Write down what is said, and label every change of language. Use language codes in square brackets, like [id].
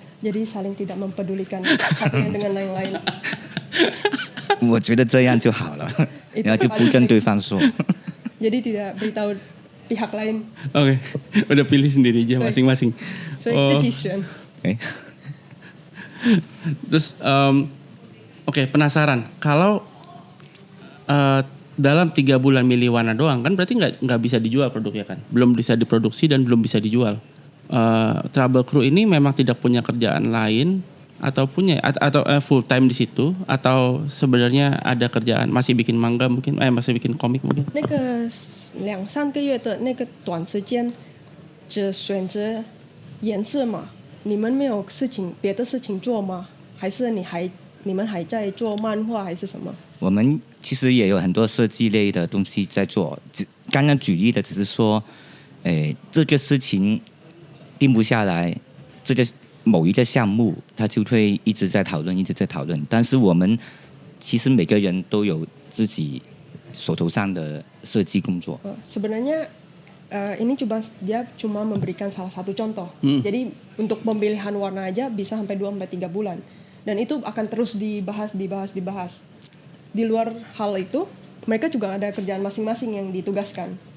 [id] Jadi saling tidak mempedulikan satunya dengan yang lain. [zh] 我觉得这样就好了，然后就不跟对方说。 [id] Jadi tidak beritahu pihak lain. Oke, udah pilih sendiri aja masing-masing. So itu decision. Terus penasaran kalau dalam 3 bulan milih warna doang kan berarti nggak bisa dijual produknya kan, belum bisa diproduksi dan belum bisa dijual. Trouble Crew ini memang tidak punya kerjaan lain atau punya atau full time di situ atau sebenarnya ada kerjaan masih bikin manga mungkin masih bikin komik mungkin. [zh] 那个2-3个月的那个短时间只选择颜色嘛？你们没有别的事情做吗？还是你们还在做漫画还是什么？我们其实也有很多设计类的东西在做，刚刚举例的只是说，这个事情定不下来，这个某一个项目，它就会一直在讨论，一直在讨论。但是我们其实每个人都有自己手头上的设计工作。 [id] Sebenarnya ini dia cuma memberikan salah satu contoh. Jadi untuk pemilihan warna aja bisa sampai 2-3 bulan. Dan itu akan terus dibahas. Di luar hal itu, mereka juga ada kerjaan masing-masing yang ditugaskan.